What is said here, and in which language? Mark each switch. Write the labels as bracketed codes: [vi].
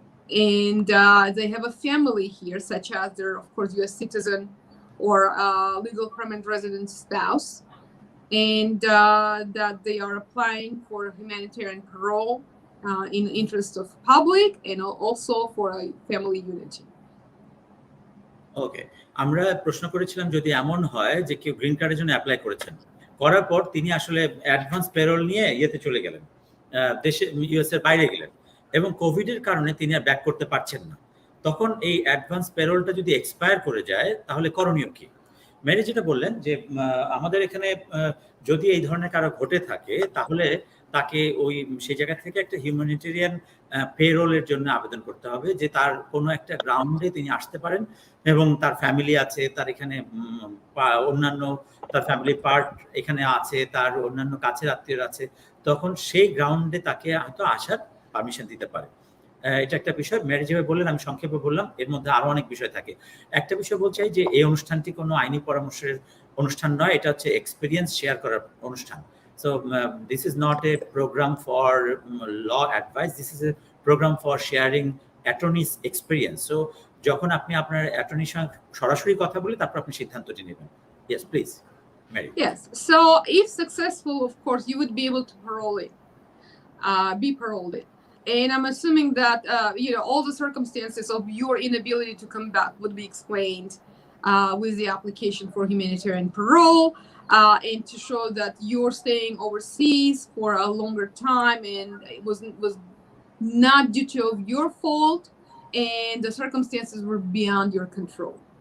[en] And they have a family here, such as their, of course, US citizen or legal permanent resident spouse, and that they are applying for humanitarian parole in the interest of public and also for a family unity. [bn] ওকে, আমরা প্রশ্ন করেছিলাম যদি এমন হয় যে কেউ green কার্ডের জন্য অ্যাপ্লাই করেছেন, করার পর তিনি আসলে অ্যাডভান্স পেরোল নিয়ে ইয়েতে চলে গেলেন, দেশে ইউএস এর বাইরে গেলেন, এবং কোভিডের কারণে তিনি আর ব্যাক করতে পারছেন না, তখন এই অ্যাডভান্স পেরোলটা যদি এক্সপায়ার করে যায় তাহলে করণীয় কি? ম্যারি যেটা বললেন যে আমাদের এখানে যদি এই ধরনের কারো ঘটে থাকে তাহলে তাকে ওই সেই জায়গা থেকে একটা হিউম্যানিটেরিয়ান পেরোলের জন্য আবেদন করতে হবে, যে তার কোনো একটা গ্রাউন্ডে তিনি আসতে পারেন এবং তার ফ্যামিলি আছে, তার এখানে অন্যান্য তার ফ্যামিলি পার্ট এখানে আছে, তার অন্যান্য কাছের আত্মীয় আছে, তখন সেই গ্রাউন্ডে তাকে হয়তো আসার পারমিশন দিতে পারে। এটা একটা বিষয় ম্যারি যেভাবে বললেন, আমি সংক্ষেপে বললাম, এর মধ্যে আরো অনেক বিষয় থাকে। একটা বিষয় বলতে চাই যে এই অনুষ্ঠানটি কোনো আইনি পরামর্শের অনুষ্ঠান নয়, এটা হচ্ছে এক্সপিরিয়েন্স শেয়ার করার অনুষ্ঠান। [en] So this is not a program for law advice, this is a program for sharing attorney's experience. [bn] So যখন আপনি আপনার অ্যাটর্নির সঙ্গে সরাসরি কথা বলে তারপর আপনি সিদ্ধান্তটি নেবেন। [en] Yes, please, Mary. Yes, so if successful, of course, you would be able to parole it, be paroled it. And I'm assuming that all the circumstances of your inability to come back would be explained with the application for humanitarian parole, and to show that you're staying overseas for a longer time and it was not due to your fault and the circumstances were beyond your control.